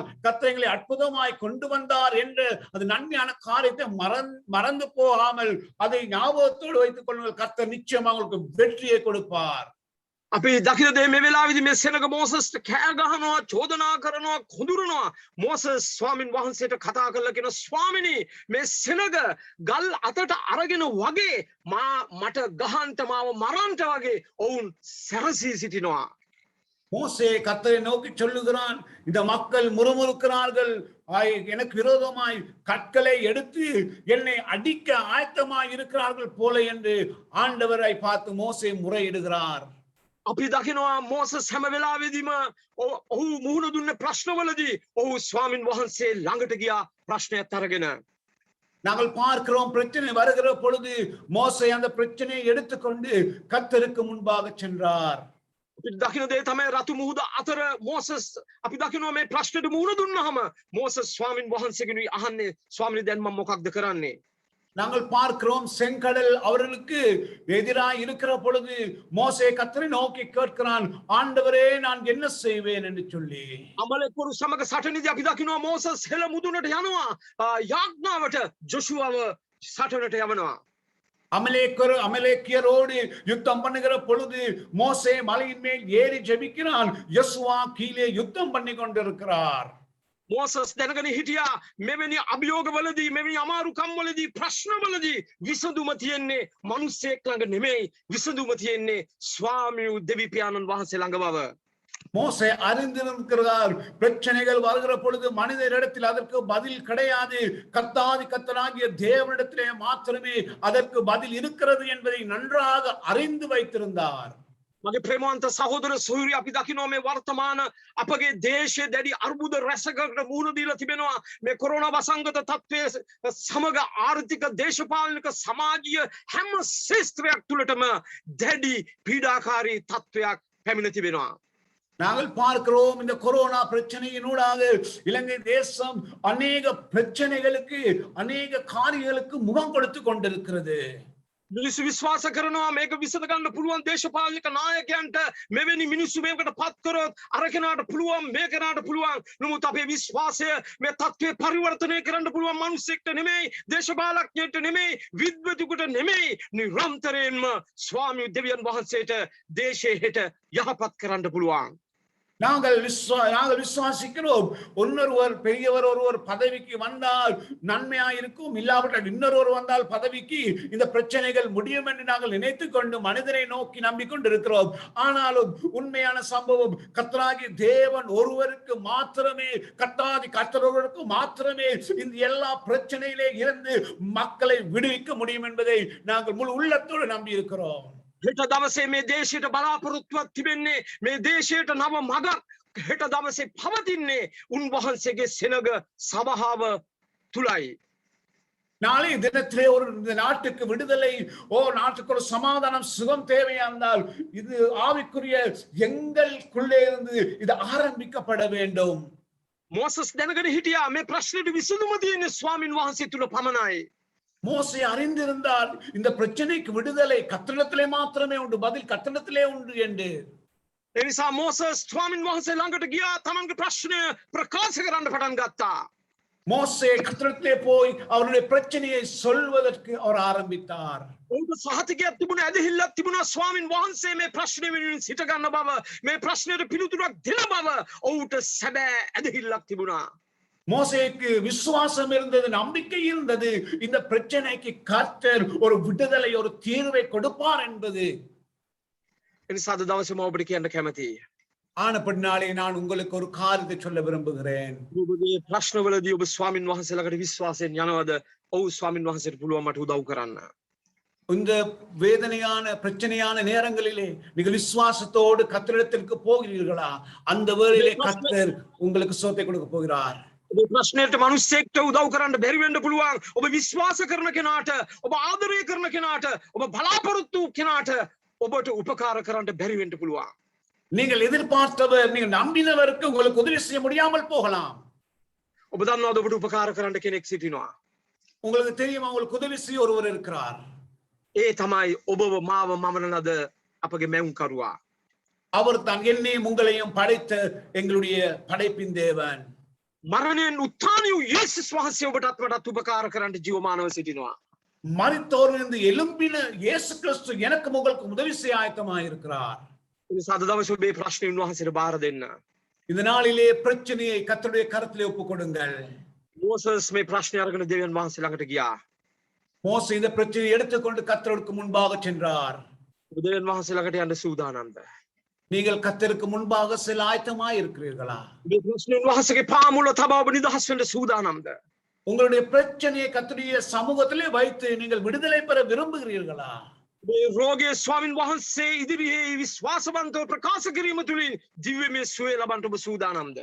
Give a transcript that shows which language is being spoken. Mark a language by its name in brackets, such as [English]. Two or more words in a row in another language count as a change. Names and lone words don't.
[Tamil] கர்த்தர் எங்களை அற்புதமாய் கொண்டு வந்தார் என்ற அது நன்மையான காரியத்தை மறந்து போகாமல் அதை ஞாபகத்தோடு வைத்துக் கொள்ளுங்கள். கர்த்தர் நிச்சயமாக உங்களுக்கு வெற்றியை கொடுப்பார். [Sinhala] අපි දකින දේ මේ වෙලාවේදී මේ සෙනග මෝසස්ට කෑ ගහනවා, චෝදනා කරනවා, කොඳුරනවා. මෝසස් ස්වාමින් වහන්සේට කතා කරලා කියන ස්වාමිනී මේ සෙනග ගල් අතට අරගෙන වගේ මට ගහන්න මාව මරන්න වගේ ඔවුන් සැරසී සිටිනවා. [Tamil] மோசே கர்த்தரை நோக்கி சொல்லுகிறான், இந்த மக்கள் முறுமுறுக்கிறார்கள், எனக்கு விரோதமாய் கற்களை எடுத்து என்னை அடிக்க ஆயத்தமாய் இருக்கிறார்கள் போல என்று ஆண்டவரை பார்த்து மோசே முறையிடுகிறார். [Sinhala] අපි දකිනවා මෝසස් හැම වෙලාවෙදීම ඔහු මුහුණ දුන්න ප්‍රශ්නවලදී ඔහු ස්වාමින් වහන්සේ ළඟට ගියා ප්‍රශ්නයක් අරගෙන. [Tamil] நாங்கள் பார்க்கிறோம் பிரச்சனை வருகிற பொழுது மோசே அந்த பிரச்சனையை எடுத்துக்கொண்டு கர்த்தருக்கு முன்பாக சென்றார். [Sinhala] අපි දකින දේ තමයි රතු මුහුද අතර මෝසස් අපි දකිනවා මේ ප්‍රශ්නෙට මුහුණ දුන්නාම මෝසස් ස්වාමින් වහන්සේගෙනුයි අහන්නේ ස්වාමිනේ දැන් මම මොකක්ද කරන්නේ? [Tamil] நாங்கள் பார்க்கிறோம் செங்கடல் அவர்களுக்கு எதிராக இருக்கிற பொழுது மோசே கர்த்தரை நோக்கி கேட்கிறான், ஆண்டவரே நான் என்ன செய்வேன் என்று சொல்லி. [Sinhala] අමලෙක්වරු සමග සටනේදී අපි දකිනවා මෝසස් හෙළ මුදුනට යනවා. යාඥාවට ජොෂුවව සටනට යවනවා. [Tamil] அமலேக்கியரோடு யுத்தம் பண்ணுகிற பொழுது மோசே மலையின் மேல் ஏறி ஜெபிக்கிறான். யோசுவா கீழே யுத்தம் பண்ணி கொண்டிருக்கிறார். [Sinhala] මෝසස් දැනගෙන හිටියා මෙවැනි අභියෝගවලදී මෙවැනි අමාරුකම්වලදී ප්‍රශ්නවලදී විසඳුම තියෙන්නේ මිනිස්සෙක් ළඟ නෙමෙයි විසඳුම තියෙන්නේ ස්වාමී දෙවි පියාණන් වහන්සේ ළඟ බව. [Tamil] மோசே அறிந்திருக்கிறார் பிரச்சனைகள் வருகிற பொழுது மனிதரிடத்தில் அதற்கு பதில் கிடையாது கர்த்தாதி கர்த்தராகிய தேவனிடத்திலே மாத்திரமே அதற்கு பதில் இருக்கிறது என்பதை நன்றாக அறிந்து வைத்திருந்தார். [Sinhala] මගේ ප්‍රේමවන්ත සහෝදර සූර්ය අපි දකිනවා මේ වර්තමාන අපගේ දේශයේ දැඩි අර්බුද රැසකට මුහුණ දීලා තිබෙනවා මේ කොරෝනා වසංගත තත්ත්වයේ සමග ආර්ථික දේශපාලනික සමාජීය හැම ශාස්ත්‍රයක් තුළටම දැඩි පීඩාකාරී තත්ත්වයක් පැමිණ තිබෙනවා. [Tamil] நாங்கள் பார்க்கிறோம் இந்த கொரோனா பிரச்சனையினூடாக இலங்கை தேசம் அநேக பிரச்சனைகளுக்கு அநேக காரியங்களுக்கு முகம் கொடுத்து கொண்டிருக்கிறது. [Sinhala] මිනිස්සු විශ්වාස කරනවා මේක විසඳ ගන්න පුළුවන් දේශපාලනික නායකයන්ට මෙවැනි මිනිස්සු මේකට පත් කරොත් අර කෙනාට පුළුවන් මේ කෙනාට පුළුවන්. නමුත් අපේ විශ්වාසය මේ තත්ත්වය පරිවර්තනය කරන්න පුළුවන් මිනිස්සෙක්ට නෙමෙයි දේශපාලඥයෙක්ට නෙමෙයි විද්වතුකට නෙමෙයි නිරන්තරයෙන්ම ස්වාමී දෙවියන් වහන්සේට දේශයේ හෙට යහපත් කරන්න පුළුවන්. [Tamil] நாங்கள் விசுவாசிக்கிறோம் ஒன்னொருவர் பெரியவர் ஒருவர் பதவிக்கு வந்தால் நன்மையா இருக்கும் இல்லாவிட்டால் இன்னொருவர் வந்தால் பதவிக்கு இந்த பிரச்சனைகள் முடியும் என்று நாங்கள் நினைத்துக் கொண்டு மனிதரை நோக்கி நம்பிக்கொண்டு இருக்கிறோம். ஆனாலும் உண்மையான சம்பவம் கர்த்தராகிய தேவன் ஒருவருக்கு மாத்திரமே கர்த்தருக்கு மாத்திரமே இந்த எல்லா பிரச்சனையிலே இருந்து மக்களை விடுவிக்க முடியும் என்பதை நாங்கள் முழு உள்ளத்தோடு நம்பி இருக்கிறோம். [Sinhala] හෙට දවසේ මේ දේශයට බලාපොරොත්තුවක් තිබෙන්නේ මේ දේශයට නව මගක් හෙට දවසේ පවතින්නේ උන්වහන්සේගේ සෙනග සභාව තුලයි. [Tamil] நாளை தினத்திலே ஒரு இந்த நாட்டுக்கு விடுதலை நாட்டுக்கு ஒரு சமாதானம் சுகம் தேவையானால் இது ஆவிக்குரிய எங்களுக்குள்ளே இருந்து இது ஆரம்பிக்கப்பட வேண்டும். [Sinhala] මෝසස් දැනගෙන හිටියා මේ ප්‍රශ්නෙට විසඳුම තියෙන්නේ ස්වාමින් වහන්සේ තුල පමණයි. [Tamil] மோசே அறிந்திருந்தால் இந்த பிரச்சனைக்கு விடுதலை கர்த்தரிடத்திலே மாத்திரமே உண்டு பதில் கர்த்தரிடத்திலே உண்டு என்று. [Sinhala] ඒ නිසා මෝසස් ස්වාමින් වහන්සේ ළඟට ගියා තමන්ගේ ප්‍රශ්නය ප්‍රකාශ කරන්න පටන් ගත්තා. [Tamil] மோசே கர்த்தரிடத்திலே போய் அவருடைய பிரச்சனையை சொல்வதற்கு அவர் ஆரம்பித்தார். [Sinhala] ඔහුට සහතිකයක් තිබුණා ඇදහිල්ලක් තිබුණා ස්වාමින් වහන්සේ මේ ප්‍රශ්නේ වෙනුවෙන් සිට ගන්න බව මේ ප්‍රශ්නෙට පිළිතුරක් දෙන බව ඔහුට සැබෑ ඇදහිල්ලක් තිබුණා. [Tamil] மோசேக்கு விசுவாசம் இருந்தது நம்பிக்கை இருந்தது இந்த பிரச்சனைக்கு கர்த்தர் ஒரு விடுதலை ஒரு தீர்வை கொடுப்பார் என்பது. [Sinhala] එනිසා අද දවසේ මම ඔබට කියන්න කැමතියි. [Tamil] ஆனபடினாலே நான் உங்களுக்கு ஒரு காரியத்தை சொல்ல விரும்புகிறேன். [Sinhala] ඔබගේ ප්‍රශ්නවලදී ඔබ ස්වාමින් වහන්සේ ළඟට විශ්වාසයෙන් යනවද? ඔව් ස්වාමින් වහන්සේට පුළුවන් මට උදව් කරන්න. [Tamil] இந்த வேதனையான பிரச்சனையான நேரங்களிலே நீங்கள் விசுவாசத்தோடு கர்த்தரிடத்திற்கு போகிறீர்களா? அந்த வேளையிலே கர்த்தர் உங்களுக்கு சுகத்தை கொடுக்க போகிறார். [Sinhala] ඔබ ප්‍රශ්නෙට මිනිස්සෙක්ට උදව් කරන්න බැරි වෙන්න පුළුවන්. ඔබ විශ්වාස කරන කෙනාට, ඔබ ආදරය කරන කෙනාට, ඔබ බලාපොරොත්තු කෙනාට ඔබට උපකාර කරන්න බැරි වෙන්න පුළුවන්. [Tamil] நீங்கள் எதிர்பார்த்தவர் நீங்கள் நம்பினவருக்கு உங்களுக்கு உதவி செய்ய முடியாமல் போகலாம். [Sinhala] ඔබ දන්නවද ඔබට උපකාර කරන්න කෙනෙක් සිටිනවා? [Tamil] உங்களுக்கு தெரியுமா உங்களுக்கு உதவி செய்ய ஒருவர் இருக்கிறார். [Sinhala] ඒ තමයි ඔබව මාව මමන ලද අපගේ මැවුම්කරුවා. [Tamil] அவர் தான் என்னையும் உங்களையும் படைத்த எங்களுடைய படைப்பின் தேவன். [Sinhala] මරණයෙන් උත්ථානය වූ යේසුස් වහන්සේ ඔබටත් මටත් උපකාර කරන්න ජීවමානව සිටිනවා. [Tamil] மரித்தோரிலிருந்து எழும்பின இயேசு கிறிஸ்து எனக்கு உங்களுக்கு உதவி செய்ய ஆயத்தமாக இருக்கிறார். [Sinhala] ඒ නිසා අද දවසේ ඔබේ ප්‍රශ්නේ උන්වහන්සේට බාර දෙන්න. [Tamil] இந்த நாளிலே பிரச்சனையை கர்த்தருடைய கரத்திலே ஒப்புக் கொடுங்கள். [Sinhala] මෝසස් මේ ප්‍රශ්නේ අරගෙන දෙවියන් වහන්සේ ළඟට ගියා. [Tamil] மோசே இந்த பிரச்சனையை எடுத்துக்கொண்டு கர்த்தருக்கு முன்பாக சென்றார். [Sinhala] ඔබ දෙවියන් වහන්සේ ළඟට යන්න සූදානම්ද? [Tamil] நீங்கள் கர்த்தருக்கு முன்பாக செல்ல ஆயத்தமாய் இருக்கிறீர்களா? [Sinhala] මේ ප්‍රශ්නේ උන්වහන්සේගේ පාමුල තබා ඔබ නිදහස් වෙන්න සූදානම්ද? [Tamil] உங்களுடைய பிரச்சனையை கர்த்தருடைய சமூகத்திலே வைத்து நீங்கள் விடுதலை பெற விரும்புகிறீர்களா? [Sinhala] මේ රෝගයේ ස්වාමින් වහන්සේ ඉදිරියේ විශ්වාසවන්තව ප්‍රකාශ කිරීම තුළින් දිව්‍යමය සුවය ලබන්න ඔබ සූදානම්ද?